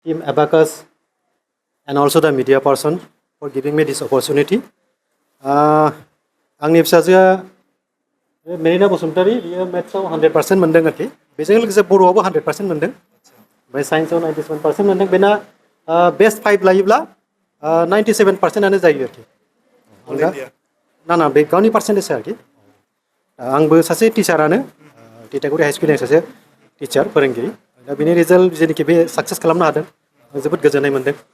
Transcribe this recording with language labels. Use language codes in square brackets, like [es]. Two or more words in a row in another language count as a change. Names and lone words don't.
[en] Team Abacus, and also the media person for giving me this opportunity. [brx] आंनि फिसाजोआ मेरिना बसुमतारी बियो मेथ्सआव 100% मोनदों आरोखि बेजों लोगोसे बर'आवबो 100% मोनदों ओमफ्राय साइन्सआव 97% मोनदों बेना बेस्ट 5 लायोब्ला 97%आनो जायो आरोखि ना ना बे गावनि पार्सेन्टेज आरोखि आंबो सासे टिचारानो टिटागुरि हाई स्कुलनि सासे टिचार फोरोंगिरि दा बिनि रिजाल्ट जेनोखि बे साक्सेस खालामनो हादों जोबोद गोजोननाय मोनदों